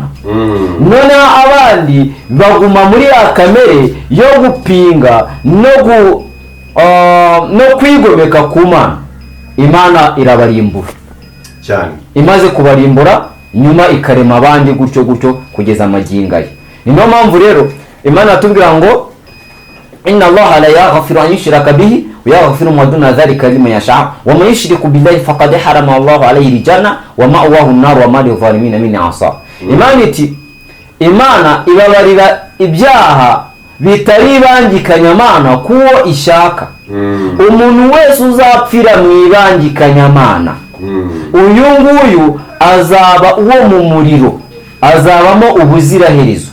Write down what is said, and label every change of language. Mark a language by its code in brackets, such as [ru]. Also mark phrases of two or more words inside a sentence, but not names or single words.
[rw] Noneho abandi baguma muri ya kamere yo gupinga no kwigomeka ku Mana. Imana irabarimbura cyane, imaze kubarimbura nyuma ikarema abandi gutyo kugeza amagingo ye. Niyo mpamvu rero Imana atubwira ngo [ar] إن الله لا يغفر أن يشرك به ويغفر ما دون ذلك لمن يشاء ومن يشرك بالله فقد حرم الله عليه الجنة ومأواه النار وما للظالمين من أنصار. [rw] Imana ibabarira ibyaha bitari bangikanyamana kuwo ishaka. Umuntu wese uzapfira mu ibangikanyamana, uyu nguyu azaba uwo mu muriro, azabamo ubuziraherezo.